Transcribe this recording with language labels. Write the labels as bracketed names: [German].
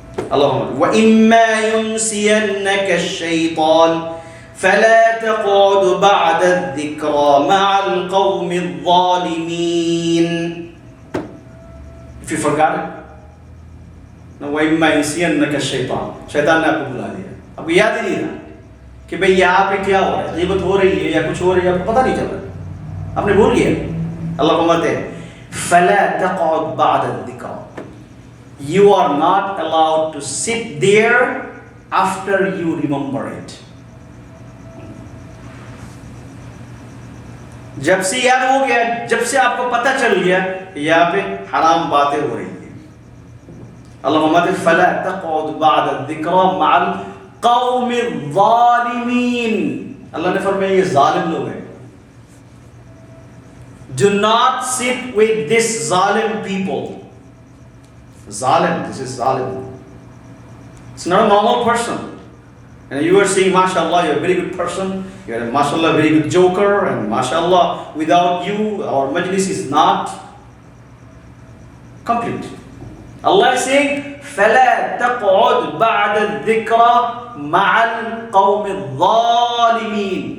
[Arabic] Allahumma وَإِمَّا يُنْسِيَنَّكَ الشَّيْطَانِ فَلَا تَقْعُدْ بَعْدَ الذِّكْرَى مَعَ الْقَوْمِ الظَّالِمِينَ. [English] If you forgot it, [Arabic] وَإِمَّا يَنسِيَنَّكَ الشَّيْطَانُ، [Urdu] شیطان نے آپ کو بلا لیا، آپ کو یاد ہی نہیں رہا کہ بھئی یہاں پہ کیا ہو رہا ہے، غیبت ہو رہی ہے یا کچھ ہو رہی ہے، آپ کو پتہ نہیں چل رہا، آپ نے بھول گیا. اللہ فرماتے ہیں [Arabic] فَلَا تَقْعُدْ بَعْدَ الذِّكْرَى. [English] You are not allowed to sit there after you remember it. [Urdu] جب سے یاد ہو گیا، جب سے آپ کو پتہ چل گیا یہاں پہ حرام باتیں ہو رہی ہیں. اللہ فرماتے ہیں [Arabic] فَلَا تَقْعُدْ بَعْدَ الذِّكْرَى مَعَ الْقَوْمِ الظَّالِمِينَ. [Urdu] اللہ نے فرمایا یہ ظالم لوگ ہیں. [English] Do not sit with this zalim people. Zalim, this is zalim. It's not a normal person. And you are saying, mashallah, you're a very good person. You're a mashallah, very good joker. And mashallah, without you, our majlis is not complete. Allah is saying, [Arabic] فَلَا تَقْعُدْ بَعْدَ الذِّكْرَى مَعَ الْقَوْمِ الظَّالِمِينَ.